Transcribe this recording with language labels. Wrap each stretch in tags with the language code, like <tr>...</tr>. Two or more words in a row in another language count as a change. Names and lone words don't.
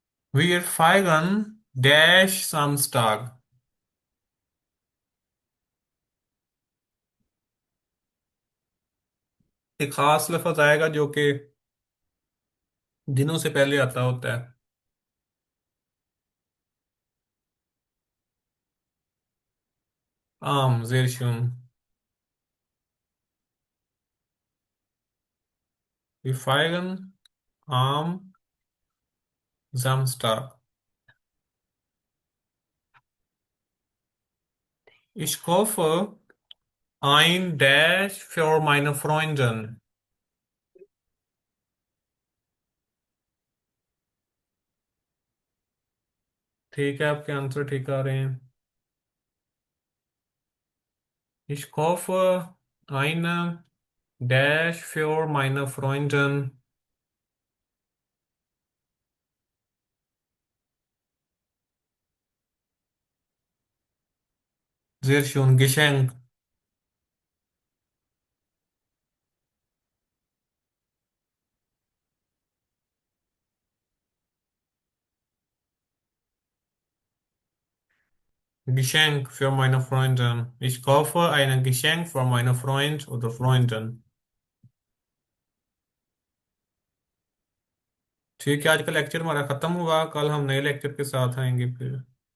<de>Wir feiern Dash Samstag।</de> <hi>एक खास लफ्ज आएगा जो कि दिनों से पहले आता होता है।</hi> <de>आम, sehr schön। Wir feiern am Samstag। Ich kaufe ein Dash für meine Freundin।</de> <hi>ठीक है, आपके आंसर ठीक आ रहे हैं।</hi> <de>Ich kaufe eine Dash für meine Freundin। Sehr schön, Geschenk। Geschenk für meine Freundin। Ich kaufe ein Geschenk für meine Freund oder Freundin।</de> <hi>ठीक है, आज का लेक्चर हमारा खत्म हुआ। कल हम नए लेक्चर के साथ आएंगे फिर।</hi>